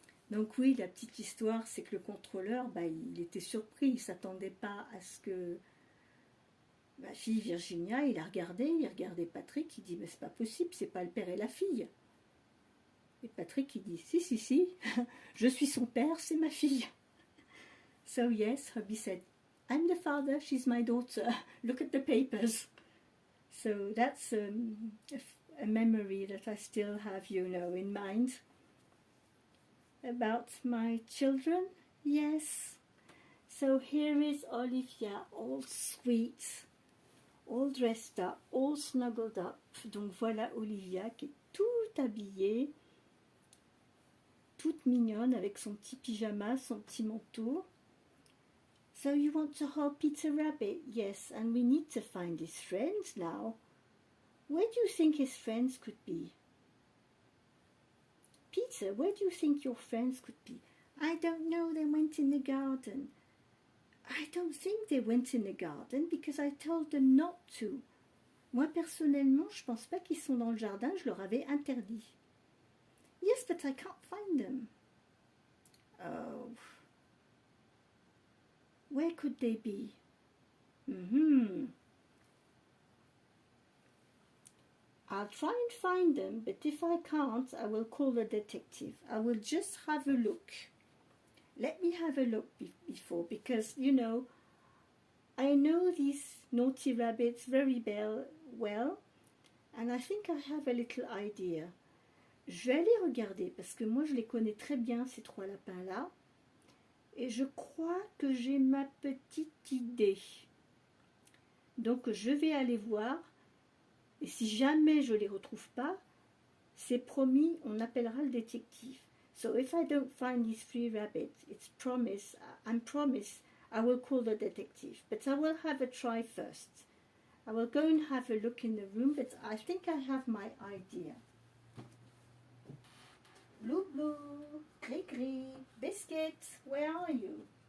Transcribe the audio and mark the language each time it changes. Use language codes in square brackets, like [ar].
[fr] Donc oui, la petite histoire, c'est que le contrôleur, bah, il était surpris, il ne s'attendait pas à ce que ma fille Virginia, il regardait Patrick, il dit, mais c'est pas possible, c'est pas le père et la fille. Et Patrick, il dit, si, je suis son père, c'est ma fille. [en] So yes, hubby said, I'm the father, she's my daughter, look at the papers. So that's a memory that I still have, you know, in mind. About my children, yes. So here is Olivia, all sweet, all dressed up, all snuggled up. [fr] Donc voilà Olivia qui est toute habillée, toute mignonne avec son petit pyjama, son petit manteau. [en] So you want to hold Peter Rabbit? Yes, and we need to find his friends now. Where do you think his friends could be? Peter, where do you think your friends could be? I don't know, they went in the garden. I don't think they went in the garden because I told them not to. [fr] Moi, personnellement, je pense pas qu'ils sont dans le jardin, je leur avais interdit. [en] Yes, but I can't find them. Oh. Where could they be? I'll try and find them, but if I can't, I will call the detective. I will just have a look. Let me have a look before, because, you know, I know these naughty rabbits very well, and I think I have a little idea. [fr] Je vais aller regarder, parce que moi je les connais très bien, ces 3 lapins-là, et je crois que j'ai ma petite idée. Donc je vais aller voir, et si jamais je ne les retrouve pas, c'est promis, on appellera le détective. [en] So if I don't find these 3 rabbits, it's promise, I'm promised I will call the detective. But I will have a try first. I will go and have a look in the room, but I think I have my idea. Blue, Blue, Gris, Gris, Biscuit, where are you?